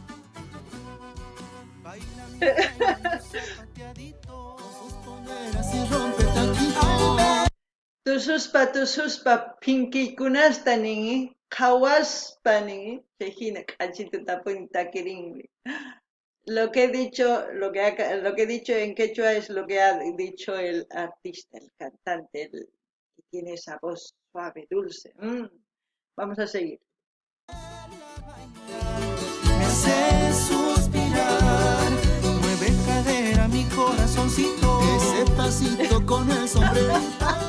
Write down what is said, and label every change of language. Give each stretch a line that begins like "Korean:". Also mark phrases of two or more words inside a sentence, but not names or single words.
Quechua: Tususpa pinkiykunasta ningi qhawaspa ningi chayhina q'achituta takirinmi.
Spanish: Lo que he dicho en quechua es lo que ha dicho el artista, el cantante, el que tiene esa voz suave, dulce. Vamos a seguir. Me hace suspirar, mueve cadera mi corazoncito, ese pasito con el sombrerito.